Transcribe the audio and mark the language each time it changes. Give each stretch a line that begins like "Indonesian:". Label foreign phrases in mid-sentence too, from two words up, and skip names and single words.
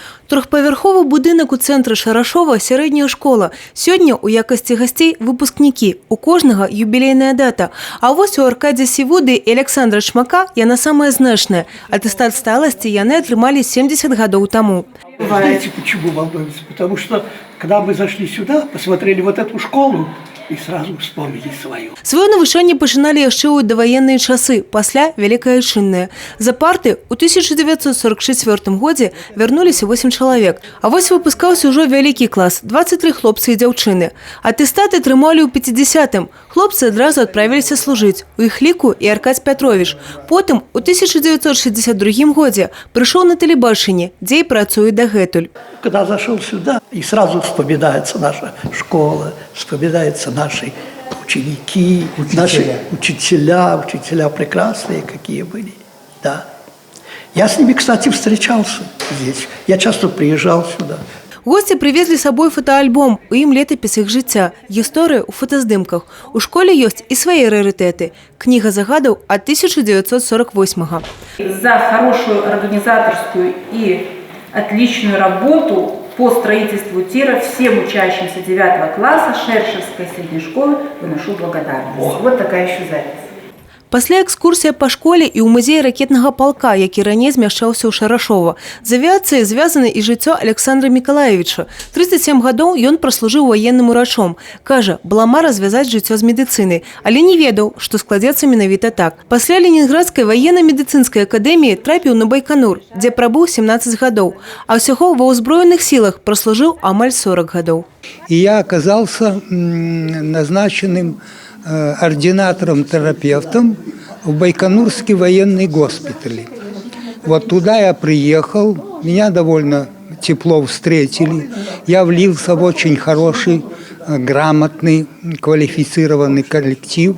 Belarusian: Трохпавярховы будынак у цэнтры Шарашова, сярэдняя школа. Сёння у якасці гасцей выпускнікі. У кожнага юбілейная дата. А вось у Аркадзя Сівуды і Александра Шмака яна самая значная. Атэстат сталасці яны атрымалі 70 гадоў таму.
Russian: Знаете, почему волнуемся? Потому что, когда мы зашли сюда, посмотрели вот эту школу, и сразу вспомнили свою.
Belarusian: Свое навучанне пачыналі яшчэ ў даваенныя часы, пасля Вялікай Айчыннай. За парты ў 1944 годзе вярнуліся 8 чалавек. А вось выпускаўся ўжо вялікі клас, 23 хлопцы і дзяўчыны. Атэстаты атрымалі ў 50-м. Хлопцы адразу адправіліся служыць. У іх ліку і Аркадзь Пятровіч. Потым у 1962 годзе прыйшоў на тэлебачанне, дзе і працуе дагэтуль.
Russian: Когда зашел сюда, и сразу вспоминается наша школа, вспоминаются наши ученики, наши учителя прекрасные какие были. Да. Я с ними, кстати, встречался здесь. Я часто приезжал сюда. Гости привезли с собой фотоальбом,
Belarusian: у ім летапіс іх жыцця, гісторыя ў фотаздымках. У школе ёсць і свае рарытэты. Кніга загадаў ад 1948-го.
Russian: За хорошую организаторскую и отличную работу по строительству тира всем учащимся 9 класса Шершевской средней школы выношу благодарность. Вот такая еще запись.
Belarusian: Пасля экскурсія па школе і ў музеі ракетнага палка, які раней змяшчаўся ў Шарашова. З авіяцыяй звязана і жыццё Александра Мікалаевіча. 37 гадоў ён праслужыў ваенным урачом. Кажа, была мара звязаць жыццё з медыцынай, але не ведаў, што складзецца менавіта так. Пасля Ленінградскай ваенна-медыцынскай акадэміі трапіў на Байконур, дзе прабыў 17 гадоў, а ўсяго ва ўзброеных сілах праслужыў амаль 40 гадоў.
Russian: И я оказался назначенным ординатором-терапевтом в Байконурский военный госпиталь. Вот туда я приехал, меня довольно тепло встретили. Я влился в очень хороший, грамотный, квалифицированный коллектив.